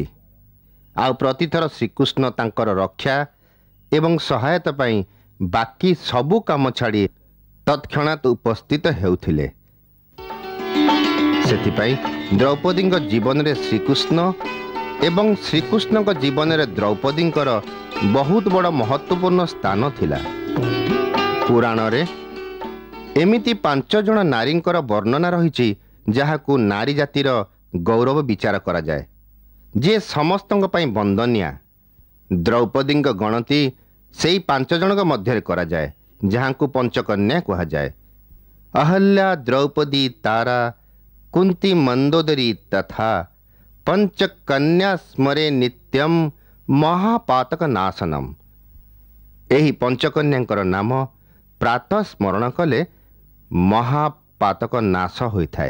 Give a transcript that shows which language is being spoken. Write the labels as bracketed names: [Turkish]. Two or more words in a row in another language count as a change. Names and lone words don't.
[Odia] ଆଉ ପ୍ରତିଥର ଶ୍ରୀକୃଷ୍ଣ ତାଙ୍କର ରକ୍ଷା ଏବଂ ସହାୟତା ପାଇଁ ବାକି ସବୁ କାମ ଛାଡ଼ି ତତ୍କ୍ଷଣାତ ଉପସ୍ଥିତ ହେଉଥିଲେ। ସେଥିପାଇଁ ଦ୍ରୌପଦୀ ଜୀବନ ରେ ଶ୍ରୀକୃଷ୍ଣ ଏବଂ ଶ୍ରୀକୃଷ୍ଣ ଜୀବନ ରେ ଦ୍ରୌପଦୀ ବହୁତ ବଡ଼ ମହତ୍ୱପୂର୍ଣ୍ଣ ସ୍ଥାନ ଥିଲା। ପୁରାଣ ରେ ଏମିତି 5 ଜଣ ନାରୀଙ୍କର ବର୍ଣ୍ଣନା ରହି ଯାହାକୁ ନାରୀ ଜାତିର ଗୌରବ ବିଚାର କରା ଯାଏ। ଯେ ସମସ୍ତଙ୍କ ପାଇଁ ବନ୍ଦନିଆ। ଦ୍ରୌପଦୀଙ୍କ ଗଣତି ସେଇ 5 ଜଣଙ୍କ ମଧ୍ୟରେ କରାଯାଏ, ଯାହାଙ୍କୁ ପଞ୍ଚକନ୍ୟା କୁହାଯାଏ। [Sanskrit] अहल्या द्रौपदी तारा कुंती मंदोदरी तथा पंचकन्या स्मरे नित्यम महापातक नाशनम। [Odia] ଏହି ପଞ୍ଚକନ୍ୟାଙ୍କର ନାମ ପ୍ରାତଃ ସ୍ମରଣ କଲେ ମହାପାତକ ନାଶ ହୋଇଥାଏ।